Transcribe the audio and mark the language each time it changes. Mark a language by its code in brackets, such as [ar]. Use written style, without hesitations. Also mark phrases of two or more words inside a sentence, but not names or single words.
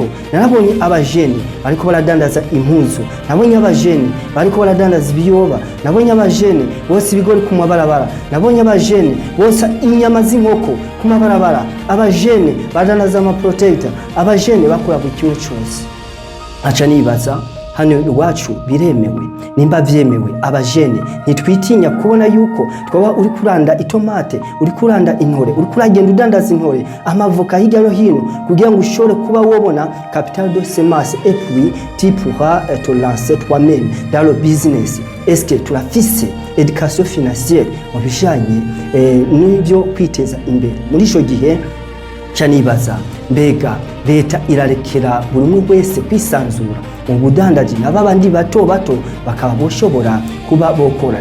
[rn] Narabonye abajene bariko baradandaza impuzu, nabonye abajene bariko baradandaza ibiyoba, nabonye abajene bose ibigori ku mabarabara, nabonye abajene bose inyama z'inkoko ku mabarabara, abajene badandaza ama protector, abajene bakora buri kimwe cyose. Aca nibaza, hano iwacu biremewe? Nimba vyemewe, abajene ntitwitinya kubona yuko twaba uri kuranda itomate, uri kuranda intore, uri kuragenda udandaza intore, amavoka hirya no hino, kugira ngo ushobore kuba wobona [fr] capital de semence et puis tu pourras te lancer toi-même dans le business. Est-ce que [rn] turafise [fr] education financière [rn] mu bijanye n'ibyo kwiteza imbere? Muri ico gihe canibaza, mbega leta irarekera buri umwe wese kwisanzura mu budandaji, n'abandi bato bakaba boshobora kuba bokora?